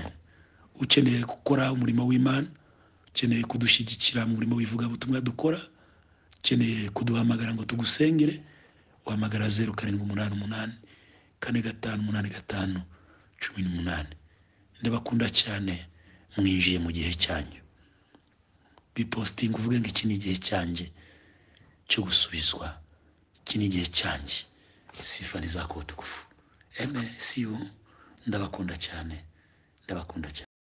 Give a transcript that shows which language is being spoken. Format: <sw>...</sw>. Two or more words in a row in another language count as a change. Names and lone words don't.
<rw>Ukeneye gukora umurimo w'Imana, ukeneye kudushyigikira mu murimo w'ivugabutumwa dukora, ukeneye kuduhamagara ngo tugusengere, uhamagara 0788 4585 18. Ndabakunda cyane, mwinjiye mu gihe cyanyu. Biposting uvuge ngo iki ni igihe cyanjye cyo gusubizwa, iki ni igihe cyanjye.</rw> <sw>Sifa ni zako tukufu.</sw> <en>See you.</en> <rw>Ndabakunda cyane, ndabakunda cyane.</rw>